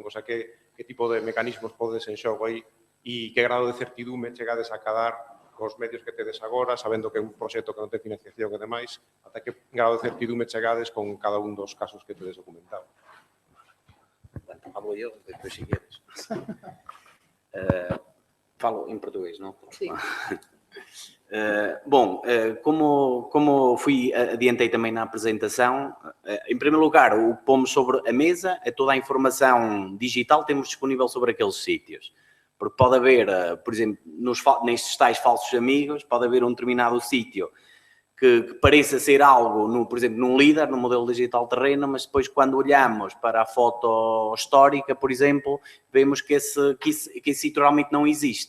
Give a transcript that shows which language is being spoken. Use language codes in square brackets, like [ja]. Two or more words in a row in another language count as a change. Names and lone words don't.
[es] O sea, [gl] que tipo de mecanismos podes en xogo aí e que grado de certidume chegades a cadar cos medios que tedes agora, sabendo que é un proxecto que non ten financiación e demais, ata que grado de certidume chegades con cada un dos casos que tedes documentado. Falo eu, depois se queres. [pt] Falo em português, não? Sim. Bom, como adiantei também na apresentação, em primeiro lugar, o que pomos sobre a mesa é toda a informação digital que temos disponível sobre aqueles sítios. Porque pode haver, por exemplo, nestes tais falsos amigos, pode haver um determinado sítio que pareça ser algo, por exemplo, num LIDAR, num modelo digital terreno, mas depois quando olhamos para a foto histórica, por exemplo, vemos que esse sítio realmente não existe.